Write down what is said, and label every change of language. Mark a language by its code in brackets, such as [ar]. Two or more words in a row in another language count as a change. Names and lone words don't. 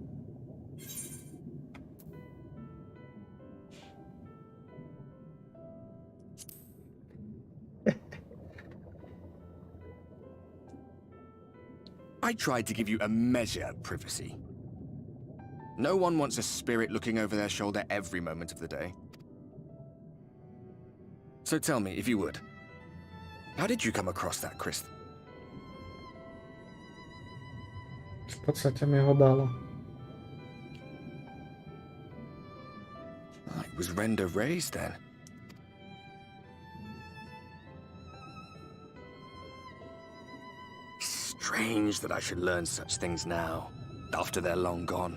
[en] I tried to give you a measure of privacy. No one wants a spirit looking over their shoulder every moment of the day. So tell me, if you would, how did you come across that crystal? [sk] V podstate mi ho dalo. [en] It was render raised then. Strange that I should learn such things now, after they're long gone.